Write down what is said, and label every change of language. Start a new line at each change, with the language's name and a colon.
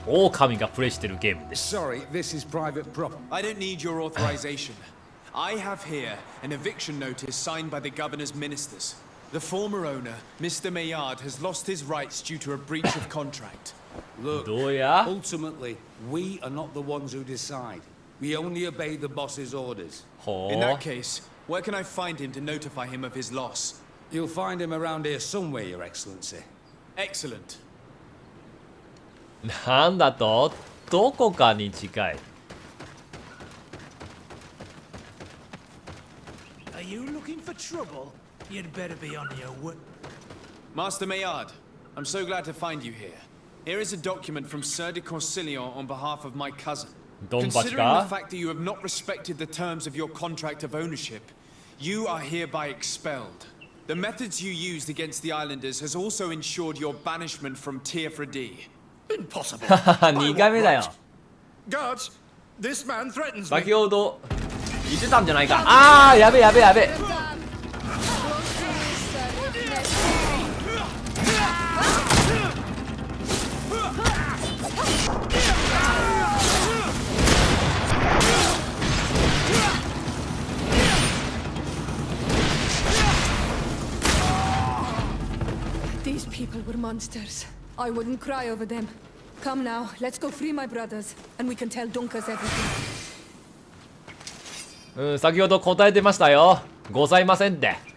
Japanese: 狼がプレイしてるゲームです。
English: Sorry, this is private property. I don't need your authorization. I have here an eviction notice signed by the governor's ministers. The former owner, Mr. Maillard, has lost his rights due to a breach of contract. Look, ultimately, we are not the ones who decide. We only obey the boss's orders. In that case, where can I find him to notify him of his loss? You'll find him around here somewhere, Your Excellency. Excellent.
Japanese: なんだと、どこかに近い。
English: Are you looking for trouble? You'd better be on your way. Master Maillard, I'm so glad to find you here. Here is a document from Sir de Corsilion on behalf of my cousin. Considering the fact that you have not respected the terms of your contract of ownership, you are hereby expelled. The methods you used against the islanders has also ensured your banishment from Tearfredi. Impossible.
Japanese: 2回目だよ。
English: Guards, this man threatens me.
Japanese: 先ほど言ってたんじゃないか。ああ、やべやべやべ。
English: These people were monsters. I wouldn't cry over them. Come now, let's go free my brothers, and we can tell Dunkas everything.
Japanese: 先ほど答えてましたよ。ございませんって。